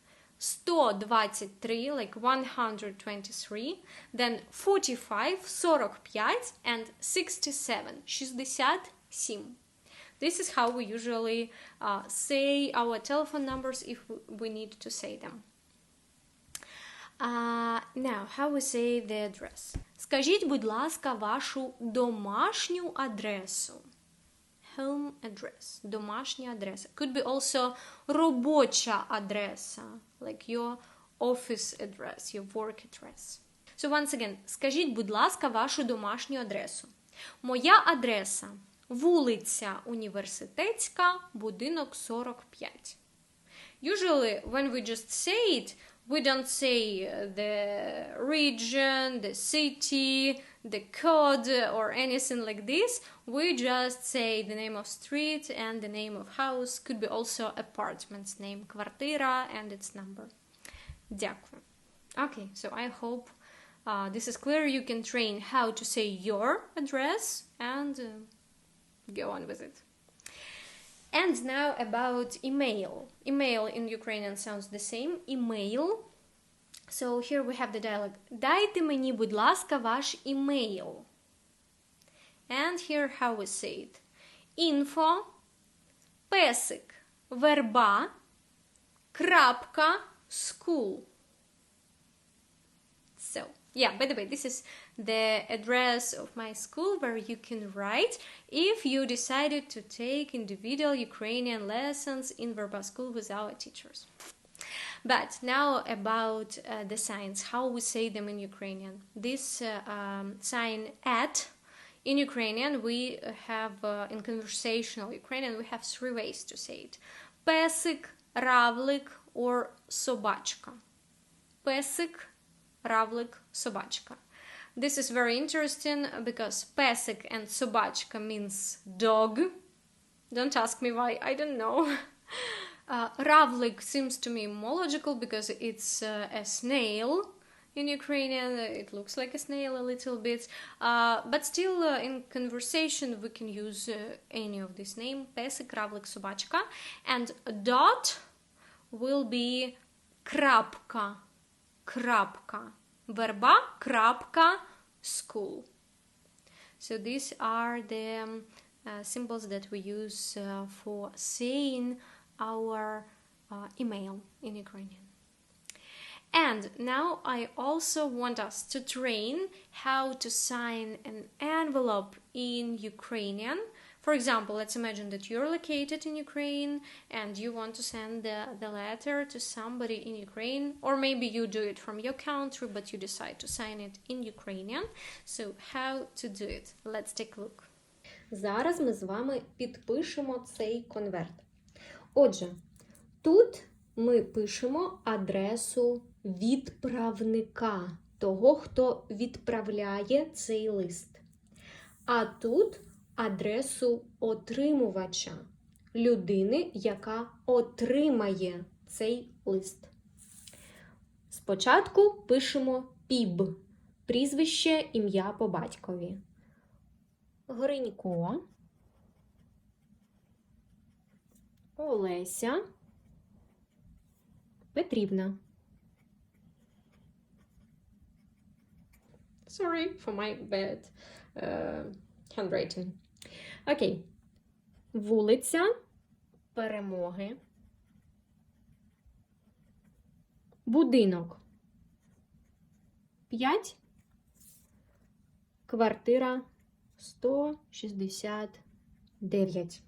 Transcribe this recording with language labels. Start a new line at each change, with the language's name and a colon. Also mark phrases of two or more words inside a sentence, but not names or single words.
English: 123, like 123, then 45, 45, and 67, 67. This is how we usually say our telephone numbers if we need to say them. Now, how we say the address.
Ukrainian: Скажіть, будь ласка, вашу домашню адресу.
English: Home address,
Ukrainian: домашня адреса.
English: Could be also
Ukrainian: робоча адреса,
English: like your office address, your work address. So once again,
Ukrainian: скажіть, будь ласка, вашу домашню адресу. Моя адреса – вулиця Університетська, будинок 45.
English: Usually, when we just say it, we don't say the region, the city, the code, or anything like this. We just say the name of street and the name of house. Could be also apartment's name, квартира, and its number.
Ukrainian: Дякую.
English: Okay, so I hope this is clear. You can train how to say your address and go on with it. And now about email. Email in Ukrainian sounds the same. Email. So here we have the dialogue.
Ukrainian: Дайте мені, будь ласка, ваш email.
English: And here how we say it. Info,
Ukrainian: песик, VERBA, крапка,
English: school. So, yeah, by the way, this is the address of my school where you can write if you decided to take individual Ukrainian lessons in VERBA school with our teachers. But now about the signs, how we say them in Ukrainian. This sign at, in Ukrainian, we have, in conversational Ukrainian, we have 3 ways to say it.
Ukrainian: Песик, равлик, or собачка. Песик, равлик, собачка.
English: This is very interesting because песик and собачка means dog. Don't ask me why, I don't know. Равлик seems to me more logical because it's a snail. In Ukrainian, it looks like a snail a little bit. But still, in conversation, we can use any of this name.
Ukrainian: Песик, равлик, собачка.
English: And dot will be крапка.
Ukrainian: Крапка. VERBA, крапка,
English: school. So these are the symbols that we use for saying our email in Ukrainian. And now I also want us to train how to sign an envelope in Ukrainian. For example, let's imagine that you're located in Ukraine and you want to send the letter to somebody in Ukraine, or maybe you do it from your country, but you decide to sign it in Ukrainian. So how to do it? Let's take a look.
Ukrainian: Зараз ми з вами підпишемо цей конверт. Отже, тут ми пишемо адресу відправника, того, хто відправляє цей лист. А тут адресу отримувача, людини, яка отримає цей лист. Спочатку пишемо ПІБ, прізвище, ім'я по батькові. Гринько, Олеся Петрівна.
English: Sorry for my bad handwriting. Okay.
Ukrainian: вулиця Перемоги, будинок 5, квартира 169.